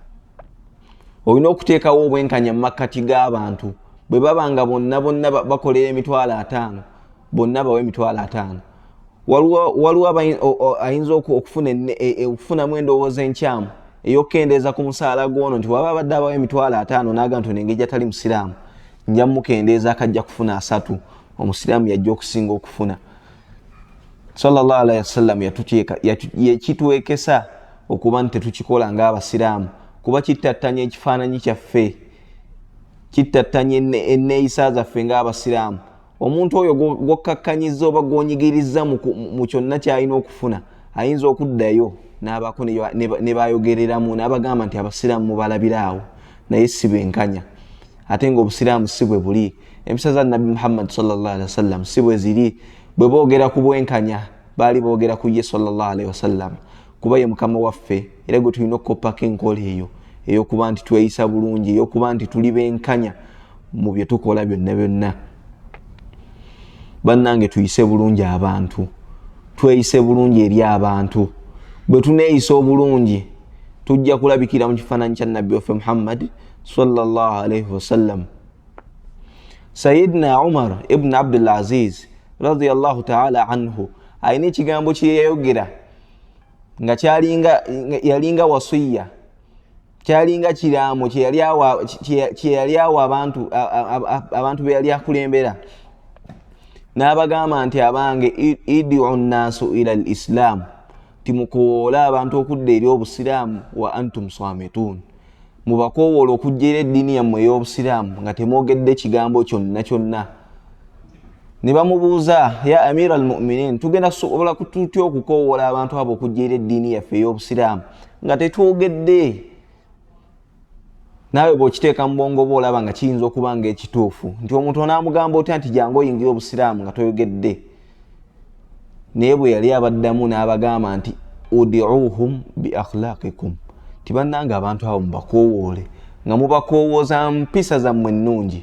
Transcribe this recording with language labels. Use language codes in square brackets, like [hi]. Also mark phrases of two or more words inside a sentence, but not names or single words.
[lg] Olina okuteekawo obwenkanya mu makkati g'abantu, bwe babanga bonna bakolera emitwalo 5 bonna bawe emitwalo 5. Waliwo ayinza okufunamu endowooza enkyamu eyokendeza ku musaala gwono nti waba badde abawo emitwalo 5 naga nti nengeja tali musiraamu nja mukendeza akajja kufuna 3 omusiraamu yajja okusinga okufuna. [ar] صلى الله عليه وسلم [lg] yakituwekesa okuba nti tetukikola ng'abasiraamu kuba kittattanya ekifaananyi kyaffe, kittattanya enneeyisa zaffe ng'abasiraamu. Omuntu oyo gwokkakkanyiza oba gwonyigiriza mu kyonna kyalina okufuna ayinza okuddayo n'abaako ne bayogereramu n'abagamba nti abasiraamu mubalabiraawo naye si benkanya. Ate ng'obusiraamu si bwe buli. Empisa za Nabi Muhammad [ar] صلى الله عليه وسلم [lg] si bwe ziri. Bwe boogera ku bwenkanya baali boogera ku ye [ar] صلى الله عليه وسلم [lg] kuba ye mukama waffe era gwe tulina okukoppako enkola eyo ey'okuba nti tweyisa bulungi, ey'okuba nti tuli benkanya mu bye tukola byonna byonna. Bannange tuyise bulungi abantu, tweyise bulungi eri abantu. Bwe tuneeyisa obulungi tujja kulabikira mu kifaananyi kya Nabbi waffe Muhammad [ar] صلى الله عليه وسلم. [lg] Sayyidina Umar ibn Abdul Aziz [ar] رضي الله تعالى عنه [lg] ayina ekigambo kye yayogera nga yalinga wasiya, kyalinga kiraamo kye yali awa abantu be yali akulembera. N'abagamba nti abange [ar] ادعوا الناس إلى الإسلام, [lg] timukoola abantu okudda eri obusiraamu [ar] وأنتم صامتون, [lg] mubakoowola okujja eri eddiini yammwe ey'obusiraamu nga temwogedde kigambo kyonna kyonna. Ne bamubuuza, [ar] يا أمير المؤمنين, [lg] tugenda kusobola tutya okukoowola abantu abo okujja eri eddiini yaffe ey'obusiraamu nga tetwogedde? Naawe bw'okiteeka mu bwongo bwo olaba nga kiyinza okuba ng'ekituufu nti omuntu onaamugamba otya nti jangu oyingira obusiraamu nga toyogedde. Naye bwe yali abaddamu n'abagamba nti [ar] ادعوهم بأخلاقكم, [lg] tibannanga abantu abo mubakoowoole nga mubakoowooza mpisa zammwe ennungi.